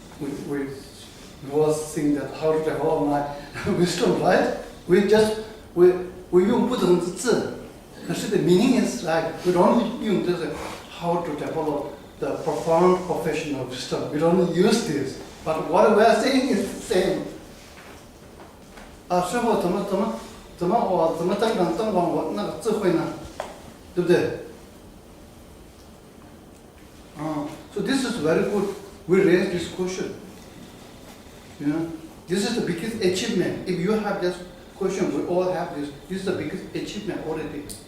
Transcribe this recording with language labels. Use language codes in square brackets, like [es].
[en] We was saying that how to develop my wisdom, right? We [zh] 用不同的字，可是 [en] the meaning is right. We don't [zh] 用这个 [en] how to develop the profound professional wisdom. We don't use this, but what we are saying is the same. [zh] 师父怎么增广我那个智慧呢？对不对？ [en] So this is very good. We raise this question. You know, this is the biggest achievement. If you have this question, we all have this. This is the biggest achievement already.